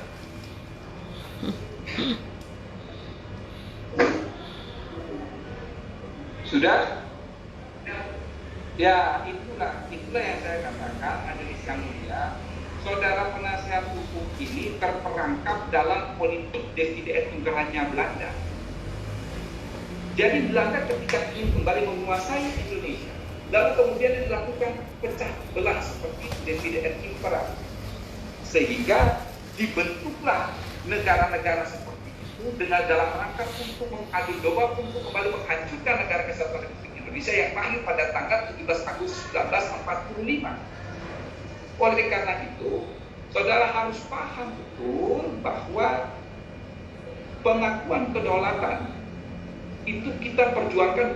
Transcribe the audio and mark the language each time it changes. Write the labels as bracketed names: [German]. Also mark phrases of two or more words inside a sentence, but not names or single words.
[Indonesian] Sudah? Ya, itulah yang saya katakan, majelis yang mulia, saudara penasihat hukum ini terperangkap dalam politik [Latin] divide et [Indonesian] tunggahannya Belanda. Jadi Belanda ketika ingin kembali menguasai Indonesia, lalu kemudian dilakukan pecah belah seperti [Latin] divide et impera, [Indonesian] sehingga dibentuklah negara-negara seperti itu dengan dalam rangka untuk mengadu domba untuk kembali menghancurkan negara kesatuan Republik Indonesia yang lahir pada tanggal 17 Agustus 1945. Oleh karena itu, saudara harus paham betul bahwa pengakuan kedaulatan itu kita perjuangkan